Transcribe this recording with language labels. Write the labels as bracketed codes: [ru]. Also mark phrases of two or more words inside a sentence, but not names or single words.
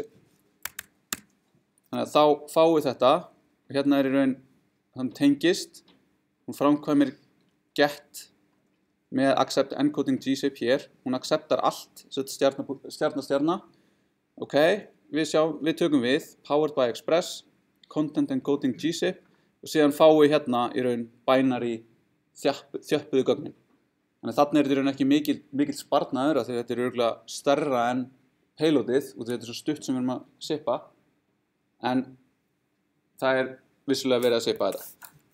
[is] Þannig að þá fáum við þetta og hérna er í raun, þannig tengist, hún framkvæmir get með [en] accept encoding gzip [is] hér, hún acceptar allt, stjarna, ok, við tökum við, [en] powered by Express, content encoding gzip [is] og síðan fáum við hérna í raun binary þjöppuðu gögnin. Þannig að þarna er þetta í raun ekki mikill sparnaður af því þetta er örugglega stærra en payloadið og þetta er svo stutt sem við erum að sippa en það er vissulega verið að sippa þetta.